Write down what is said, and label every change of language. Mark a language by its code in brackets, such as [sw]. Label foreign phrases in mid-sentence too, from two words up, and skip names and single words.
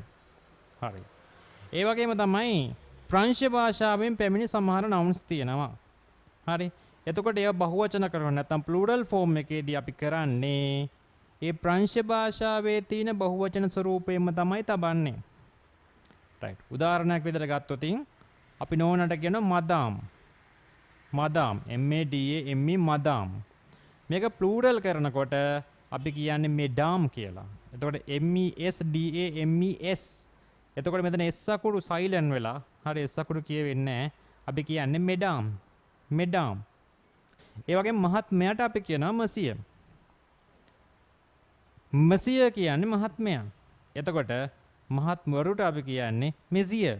[si] හරි. ඒ වගේම තමයි ප්‍රංශ භාෂාවෙන් පැමිණි සමහර nouns තියෙනවා. හරි. එතකොට ඒවා බහුවචන කරනවා නැත්නම් [en] plural form [si] එකේදී අපි කරන්නේ ඒ ප්‍රංශ භාෂාවේ තියෙන බහුවචන ස්වරූපයෙන්ම තමයි තබන්නේ. right. උදාහරණයක් විදිහට ගත්තොත් අපි නෝනට කියනවා madam. [fr] madam m a d a m e madam. [si] මේක plural කරනකොට අපි කියන්නේ madam කියලා. [fr] එතකොට m e s d a m e s. [si] එතකොට මෙතන s අකුරු silent වෙලා හරි s අකුරු කියවෙන්නේ නැහැ. [fr] අපි කියන්නේ madam. madam. [si] ඒ වගේම මහත්මයාට අපි කියනවා monsieur. monsieur කියන්නේ මහත්මයා. එතකොට මහත්වරුට අපි කියන්නේ monsieur.